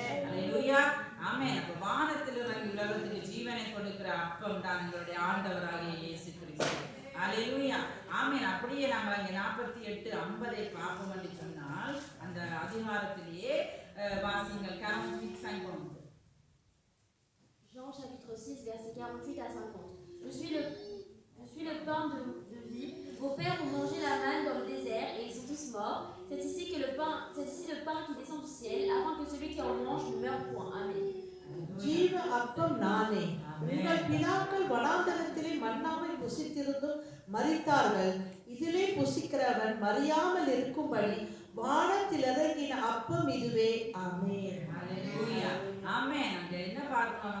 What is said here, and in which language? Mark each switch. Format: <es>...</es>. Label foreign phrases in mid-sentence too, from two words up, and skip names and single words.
<ta>அல்லேலூயா. ஆமென். அப்ப வானத்தில் இறங்கி உலகத்துக்கு ஜீவனை கொடுக்கிற அப்பம் தான் எங்களுடைய ஆண்டவராகிய இயேசு கிறிஸ்து. அல்லேலூயா. ஆமென். அப்படியே நாங்கள் அங்கே 48:50 பார்ப்போம் என்று சொன்னால் அந்த அதிகாரத்திலேயே வாசிங்கள். 48:50.</ta> <fr>Jean chapitre 6 verset 48 à 50. Je suis le pain de vie. Vos pères ont mangé la manne dans le désert et ils sont tous morts. C'est ici le pain qui descend du ciel, afin que celui qui en mange ne meure point. Amen.</fr> <ta>ஜீவ அப்பம் நானே. உங்கள் பிதாக்கள் வனாந்தரத்திலே மன்னாவை புசித்திருந்தும் மரித்தார்கள். இதிலே புசிக்கிறவன் மறியாமல் இருக்கும்படி வானத்தில் இறங்கின அப்பம் இதுவே. ஆமென். அல்லேலூயா. ஆமென். அங்க என்ன பார்க்கிறோம்?</ta>